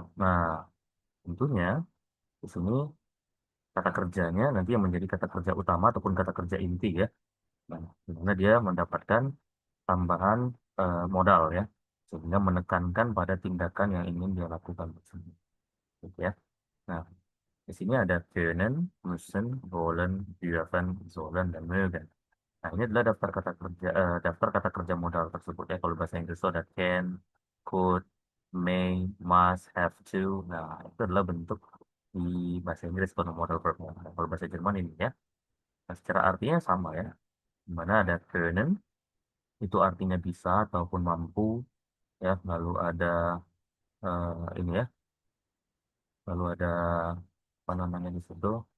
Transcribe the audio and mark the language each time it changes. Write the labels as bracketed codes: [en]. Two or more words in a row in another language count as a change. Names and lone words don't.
[id] Nah, tentunya di sini kata kerjanya nanti yang menjadi kata kerja utama ataupun kata kerja inti ya. Nah, di mana dia mendapatkan tambahan modal ya, sehingga menekankan pada tindakan yang ingin dia lakukan tersebut. Gitu ya. Nah, di sini ada [de] können, müssen, wollen, dürfen, sollen, [id] dan mögen. Nah, ini adalah daftar kata kerja modal tersebut ya. Kalau bahasa Inggris itu ada [en] can, could, may, must, have to. [id] Nah, itu adalah bentuk di bahasa Inggris kalau [en] modal verb. [id] Nah, kalau bahasa Jerman ini ya. Nah, secara artinya sama ya. Di mana ada können, itu artinya bisa ataupun mampu ya. Lalu ada ini ya. Lalu ada apa namanya di situ?